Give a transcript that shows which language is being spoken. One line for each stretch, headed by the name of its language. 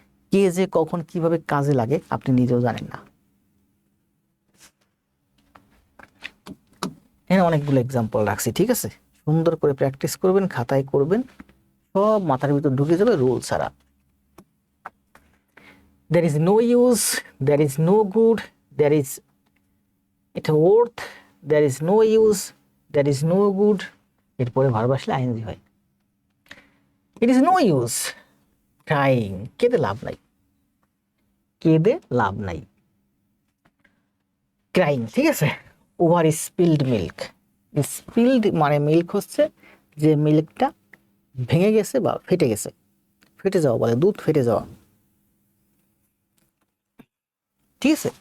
Bangla: কে যে কখন কিভাবে কাজে লাগে আপনি নিজেও জানেন না। এখানে অনেকগুলো এক্সাম্পল রাখছি, ঠিক আছে, সুন্দর করে প্র্যাকটিস করবেন, খাতায় করবেন, সব মাথার ভিতর ঢুকে যাবে রুল ছাড়া।
English: there is no use, there is no good, there is
Bangla: এটা
English: worth, there is no use, there is no good,
Bangla: এরপরে ভার্ব আসলে আইএনজি হয়।
English: it is no use crying,
Bangla: কেঁদে লাভ নাই, কেঁদে লাভ নাই, crying, ঠিক আছে। ওভার স্পিল্ড মিল্ক, স্পিল্ড মানে মিল্ক হচ্ছে যে মিল্কটা ভেঙে গেছে বা ফেটে গেছে, ফেটে যাওয়া বলে, দুধ ফেটে যাওয়া, ঠিক আছে।